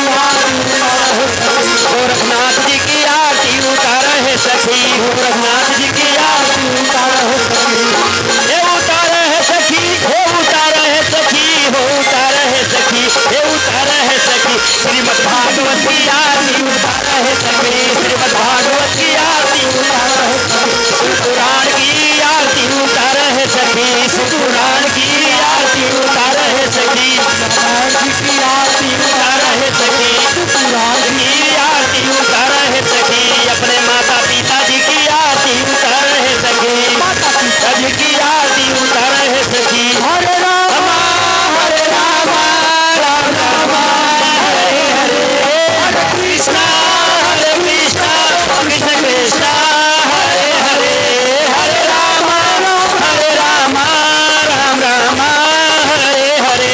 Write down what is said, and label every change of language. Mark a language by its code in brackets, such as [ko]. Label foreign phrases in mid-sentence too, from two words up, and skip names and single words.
[hi] आरती उतारा है सखी, गोरखनाथ जी की आरती उतारा है सखी, गोरखनाथ जी की आरती उतारा है सखी, हे उतारा है सखी, हे उतारा है सखी, हो उतारा है सखी, हे उतारा है सखी, श्रीमद् भागवत की आरती उतारा है सखी, श्रीमद् भागवत की आरती उतारा है सखी, शिव पुराण की आरती उतारा है सखी, शिव पुराण की आरती उतारा है सखी, नारायण जी की आरती उतारा है सखी, पुराण की आरती उतारा है सखी, अपने माता पिता जी की आरती उतारा है सखी, माता पिता जी की आरती उतारा है सखी, [sa] हरे राम हरे राम, राम राम हरे हरे, हरे कृष्णा कृष्ण कृष्ण हरे हरे, हरे राम राम राम हरे हरे,